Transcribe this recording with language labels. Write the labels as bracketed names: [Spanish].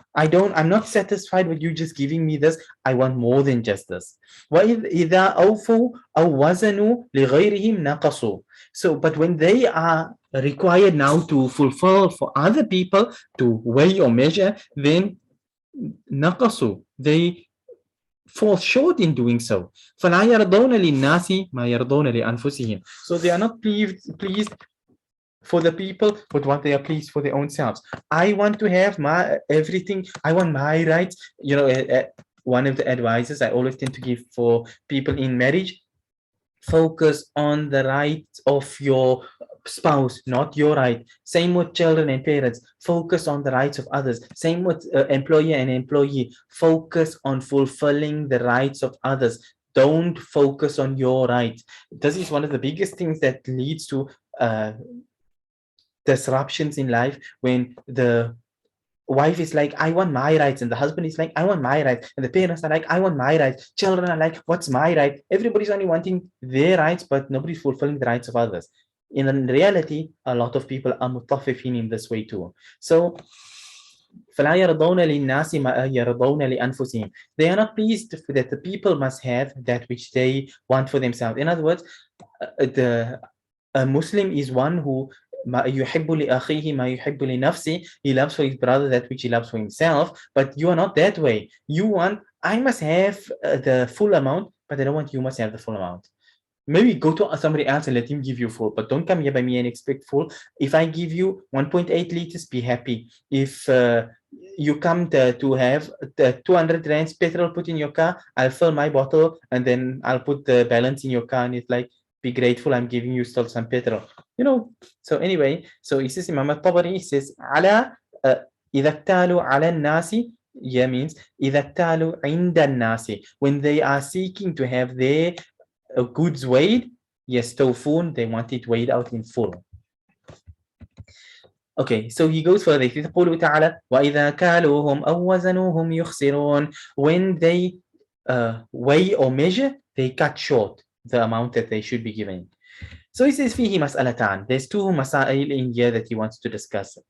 [English] I'm not satisfied with you just giving me this. I want more than just this. [Arabic] وإذا أوفوا أو وزنوا لغيرهم نقصوا. [English] So, but when they are required now to fulfill for other people to weigh or measure, then نقصوا. They fall short in doing so. [Arabic] فلا يرضون للناس ما يرضون لأنفسهم. [English] So they are not pleased for the people, but what they are pleased for their own selves. I want to have my everything. I want my rights. You know, one of the advices I always tend to give for people in marriage: focus on the rights of your spouse, not your right. Same with children and parents. Focus on the rights of others. Same with employer and employee. Focus on fulfilling the rights of others. Don't focus on your rights. This is one of the biggest things that leads to disruptions in life, when the wife is like, I want my rights, and the husband is like, I want my rights, and the parents are like, I want my rights. Children are like, what's my right? Everybody's only wanting their rights, but nobody's fulfilling the rights of others. In reality, a lot of people are mutaffifin in this way too. [Arabic] So فلا يرضون للناس ما يرضون لأنفسهم. [English] They are not pleased that the people must have that which they want for themselves. In other words, a Muslim is one who يحب لأخيه ما يحب لنفسه. He loves for his brother that which he loves for himself. But you are not that way. You want, I must have the full amount, but I don't want you must have the full amount. Maybe go to somebody else and let him give you full, but don't come here by me and expect full. If I give you 1.8 liters, be happy. If you come to have the 200 rands petrol put in your car, I'll fill my bottle and then I'll put the balance in your car, and it's like, be grateful, I'm giving you still some petrol. You know, so anyway, so he says, Imam al-Tabari, he says, على إذا اكتالوا على الناس, yeah, means إذا اكتالوا عند الناس, when they are seeking to have their goods weighed, يستوفون, they want it weighed out in full. Okay, so he goes further. [Arabic] قوله تعالى وإذا كالوهم أو وزنوهم يخسرون. [English] When they weigh or measure, they cut short the amount that they should be given. So he says فيه مسألتان. There's two مسائل in here that he wants to discuss.